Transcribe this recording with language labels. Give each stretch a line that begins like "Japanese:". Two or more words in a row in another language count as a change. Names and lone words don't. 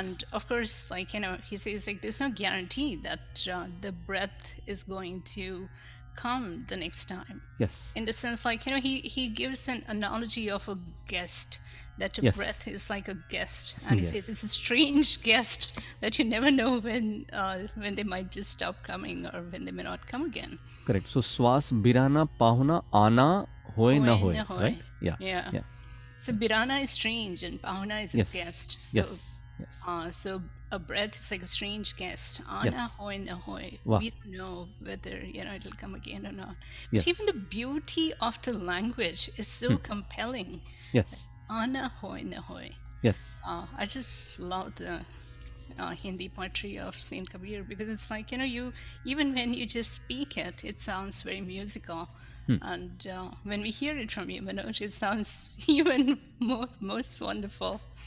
English: And of course, like, he says, like, there's no guarantee that the breath is going to come the next time. Yes. In the sense, like, he gives an analogy of a guest, that a Yes. breath is like a guest, and he Yes. says it's a strange guest that you never know when they might just stop coming or when they may not come again. Correct.
Hindi: So श्वास बिराना पाहुना आना होय ना होय. होय ना होय.
English: Right? Yeah. Yeah. Yeah. So Birana is strange and Pahuna is a Yes. guest. So, Yes. Yes. so a breath is like a strange guest.
Hindi: Ana
English: Yes.
Hindi: होय ना होय.
English: Wow. We don't know whether it'll come again or not. Yes. But even the beauty of the language is so compelling. Yes.
Hindi: आना होय ना होय.
English: Yes. I just love the Hindi poetry of Saint Kabir because it's like, you even when you just speak it, it sounds very musical. And when we hear it from you, Manoj, it sounds even most wonderful.